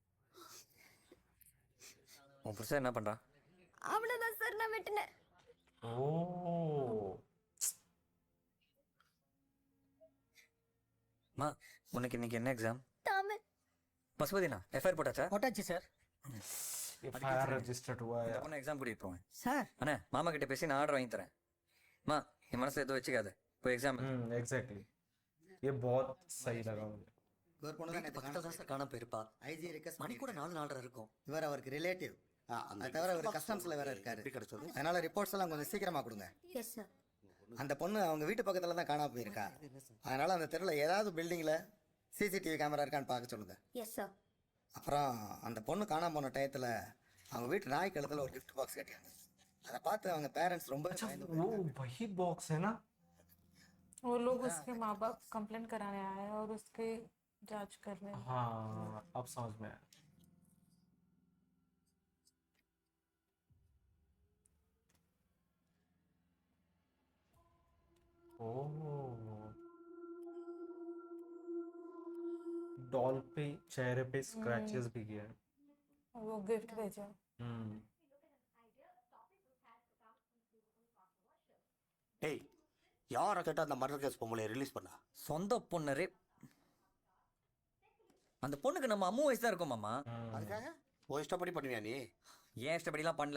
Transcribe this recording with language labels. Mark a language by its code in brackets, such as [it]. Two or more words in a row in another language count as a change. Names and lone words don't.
[ta] உன் புருஷன் என்ன பண்ணுறான்? அவ்வளவுதான் சார் நான் வெட்டினேன். ओ மா உனக்கு இன்னைக்கு என்ன எக்ஸாம்? தமிழ். பசுபதினா எஃப்ஐஆர் போட்டாச்சா? போட்டாச்சு சார். [en] FIR registered [hi] हुआ है। [ta] பொண்ணு எக்ஸாம் கூட்டிகிட்டு போவேன். சார், அண்ணா மாமா கிட்ட பேசி நான் ஆர்டர் வாங்கி தரேன். மா என் மனசில் எதுவும் வச்சுக்காத, போய் எக்ஸாம். [hi] एग्जैक्टली ये बहुत सही लगा मुझे। [ta] ஒரு பொண்ணு தான் பக்கத்தில் தான் சார் காணாம போயிருப்பா. [en] IG request [ta] மணி கூட 4:30 இருக்கும். இவர் அவருக்கு ரிலேட்டிவ். அந்த அது தவிர அவர் கஸ்டம்ஸ்ல வேற இருக்காரு. எப்படி கிடைச்சது? அதனால ரிப்போர்ட்ஸ் எல்லாம் கொஞ்சம் சீக்கிரமா கொடுங்க. [en] yes sir. [ta] அந்த பொண்ணு அவங்க வீட்டு பக்கத்துல தான் காணாம போயிருக்கா. அதனால அந்த தெருவில் ஏதாவது பில்டிங்ல [en] CCTV camera [ta] இருக்கான்னு பார்க்க சொல்லுங்க. [en] yes sir. [ta] அப்புறம் அந்த பொண்ணு காணாம போன டயத்துல அவங்க வீட்டு நாய் கழுத்துல ஒரு [en] gift box [ta] கட்டியாங்க. அதை பார்த்து அவங்க பேரண்ட்ஸ் ரொம்ப பயந்து [hi] वो वही बॉक्स है ना? वो लोग उसके माँ बाप कंप्लेंट कराने आए हैं और उसके जांच कर रहे हैं। हाँ अब समझ में आया। ओह डॉल पे चेहरे पे स्क्रैचेस भी किया है। वो गिफ्ट भेजा। हम्म [ta] டேய் யாரை கேட்டால் அந்த [en] murder case [ta] பொம்பளை ரிலீஸ் பண்ணா? சொந்த பொண்ணு ரேப். அந்த பொண்ணுக்கு நம்ம அம்மா வயசு தான் இருக்கும் மாமா. அதுக்காக ஓ இஷ்டப்படி பண்ணுவியா நீ? ஏன் இஷ்டப்படிலாம் பண்ணல.